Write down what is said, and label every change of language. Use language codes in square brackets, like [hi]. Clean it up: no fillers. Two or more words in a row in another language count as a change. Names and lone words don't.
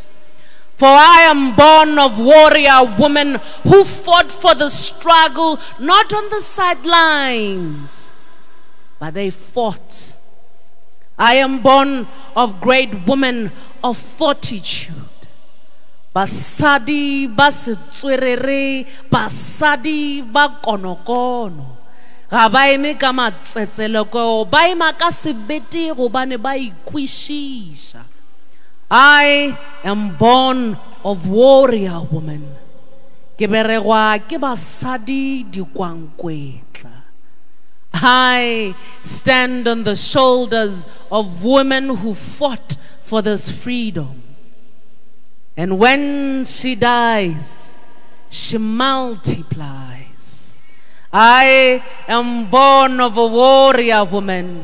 [en] For I am born of warrior women who fought for the struggle, not on the sidelines, but they fought. I am born of great women of fortitude. [nso] Basadi basitswerere, basadi ba konokono. Ga ba eme ka matsetseleko, ba ema ka sebete gobane ba ikwishisha. [en] I am born of warrior women. [nso] Ke beregwa ke basadi dikwankwetla. [en] I stand on the shoulders of women who fought for this freedom. And when she dies, she multiplies. I am born of a warrior woman.